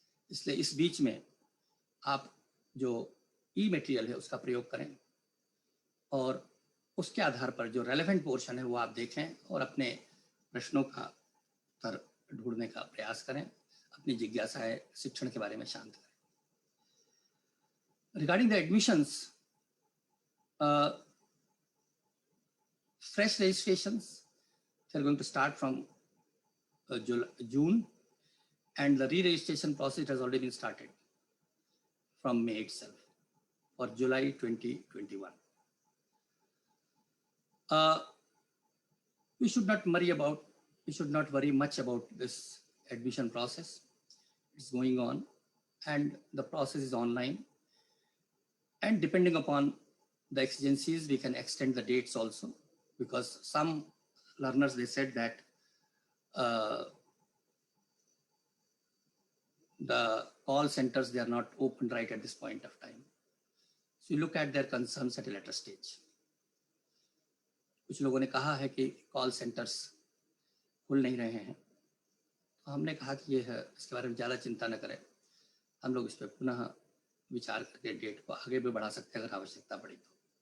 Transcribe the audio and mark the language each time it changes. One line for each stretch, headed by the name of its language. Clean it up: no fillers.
Hindi: इसलिए इस बीच में आप जो ई मटेरियल है उसका प्रयोग करें और उसके आधार पर जो रेलेवेंट पोर्शन है वो आप देखें और अपने प्रश्नों का उत्तर ढूंढने का प्रयास करें, अपनी जिज्ञासाएं शिक्षण के बारे में शांत करें।
English: Regarding the admissions, fresh registrations, they're going to start from June, and the re-registration process has already been started from May itself for July 2021. We should not worry much about this admission process. It's going on and the process is online, and depending upon the exigencies we can extend the dates also, because some learners, they said that the call centers, they are not open right at this point of time. So you look at their concerns at a later stage.
Hindi: कुछ लोगों ने कहा है कि call centres खुल नहीं रहे हैं, तो हमने कहा कि ये है, इसके बारे में ज़्यादा चिंता न करें, हम लोग इस पर पुनः विचार करके डेट को आगे भी बढ़ा सकते हैं अगर आवश्यकता पड़ी तो।